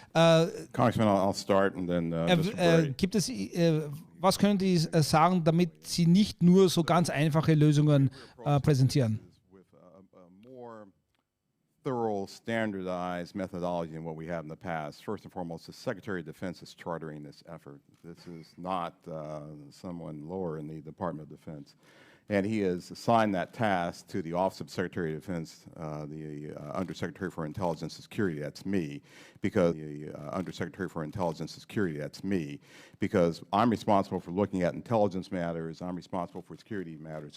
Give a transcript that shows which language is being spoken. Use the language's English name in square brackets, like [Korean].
[English] Congressman, I'll start and then [German] gibt es, was können die sagen, damit sie nicht nur so ganz einfache Lösungen präsentieren? [English] Thorough, standardized methodology in what we have in the past. First and foremost, the Secretary of Defense is chartering this effort. This is not someone lower in the Department of Defense. And he has assigned that task to the Office of Secretary of Defense, the Undersecretary for Intelligence and Security, that's me, because the Undersecretary for Intelligence and Security, that's me, because I'm responsible for looking at intelligence matters, I'm responsible for security matters.